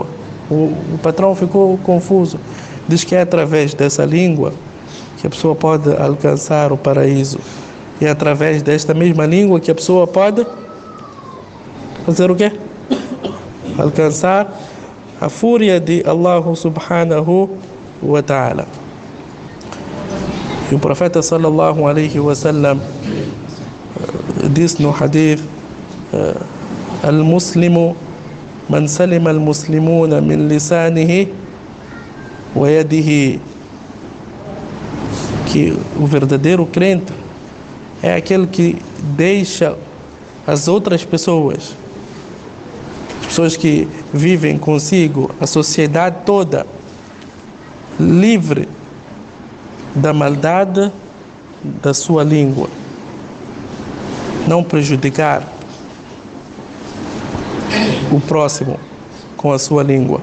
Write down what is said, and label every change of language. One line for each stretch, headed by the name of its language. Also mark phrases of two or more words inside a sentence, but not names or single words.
Portuguese: O patrão ficou confuso. Diz que é através dessa língua que a pessoa pode alcançar o paraíso. E é através desta mesma língua que a pessoa pode fazer o quê? Alcançar a fúria de
Arabic: الله سبحانه وتعالى.
Portuguese: E o profeta
Arabic: صلى الله عليه وسلم
Portuguese: disse no hadith:
Arabic: المسلم من سلم المسلمون من لسانه ويده,
Portuguese: que o verdadeiro crente é aquele que deixa as outras pessoas, as pessoas que vivem consigo, a sociedade toda, livre da maldade da sua língua, não prejudicar o próximo com a sua língua.